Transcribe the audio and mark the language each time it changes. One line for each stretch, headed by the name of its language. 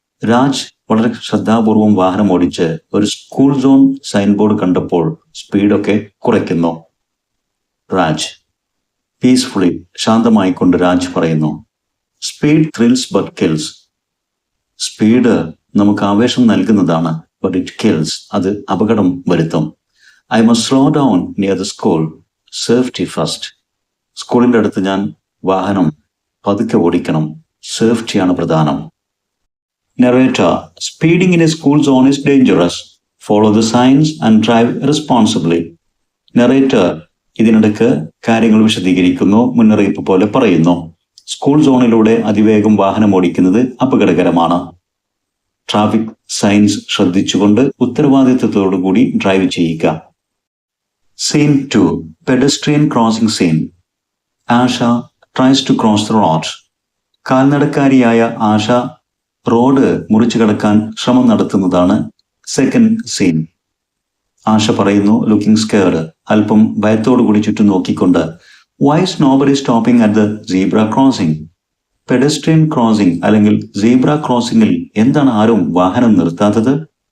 Malayalam: രാജ് വളരെ ശ്രദ്ധാപൂർവം വാഹനം ഓടിച്ച് ഒരു സ്കൂൾ സോൺ സൈൻ ബോർഡ് കണ്ടപ്പോൾ സ്പീഡൊക്കെ കുറയ്ക്കുന്നു. രാജ് പീസ്ഫുള്ളി, ശാന്തമായിക്കൊണ്ട് രാജ് പറയുന്നു,
English: Speed thrills but kills.
Malayalam: Speed നമുക്ക് ആവേശം നൽകുന്നതാണ്,
English: but it kills,
Malayalam: അത് അപകടം വരുത്തും.
English: I must slow down near the school. Safety first.
Malayalam: സ്കൂളിൻ്റെ അടുത്ത് ഞാൻ വാഹനം പതുക്കെ ഓടിക്കണം, സേഫ്റ്റിയാണ് പ്രധാനം.
English: Narrator, speeding in a school zone is dangerous. Follow the signs and drive responsibly.
Malayalam: Narrator ഇതിനിടയ്ക്ക് കാര്യങ്ങൾ വിശദീകരിക്കുന്നു, മുന്നറിയിപ്പ് പോലെ പറയുന്നു. സ്കൂൾ സോണിലൂടെ അതിവേഗം വാഹനം ഓടിക്കുന്നത് അപകടകരമാണ്. ട്രാഫിക് സൈൻസ് ശ്രദ്ധിച്ചുകൊണ്ട് ഉത്തരവാദിത്വത്തോടുകൂടി ഡ്രൈവ് ചെയ്യുക.
English: Scene 2, pedestrian crossing scene. Asha tries to cross the road.
Malayalam: കാൽനടക്കാരിയായ Asha road മുറിച്ചു കടക്കാൻ ശ്രമം നടത്തുന്നതാണ് സെക്കൻഡ് സീൻ. ആഷ പറയുന്നു,
English: looking scared,
Malayalam: അല്പം ഭയത്തോടുകൂടി ചുറ്റും നോക്കിക്കൊണ്ട്,
English: why is nobody stopping at the zebra crossing?
Malayalam: Pedestrian crossing അല്ലെങ്കിൽ സീബ്ര ക്രോസിംഗിൽ എന്താണ് ആരും വാഹനം നിർത്താത്തത്?